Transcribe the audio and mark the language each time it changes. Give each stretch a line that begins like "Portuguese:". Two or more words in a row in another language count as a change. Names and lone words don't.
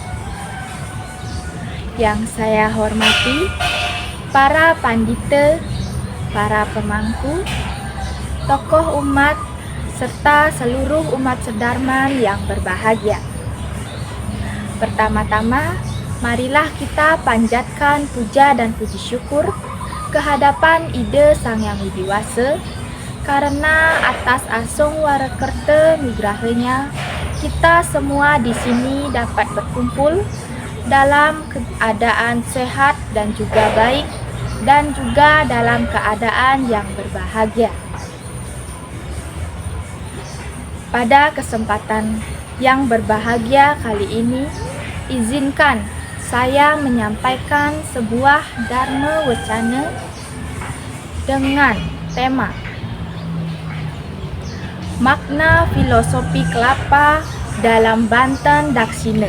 Indonesian: Yang saya hormati, para pandita, para pemangku, tokoh umat, serta seluruh umat sedarman yang berbahagia. Pertama-tama, marilah kita panjatkan puja dan puji syukur kehadapan Ida Sang Yang Widiwasa, karena atas asung warakerta nugrahanya kita semua di sini dapat berkumpul dalam keadaan sehat dan juga baik, dan juga dalam keadaan yang berbahagia. Pada kesempatan yang berbahagia kali ini, izinkan saya menyampaikan sebuah dharma wacana dengan tema makna filosofi kelapa dalam Banten Daksina.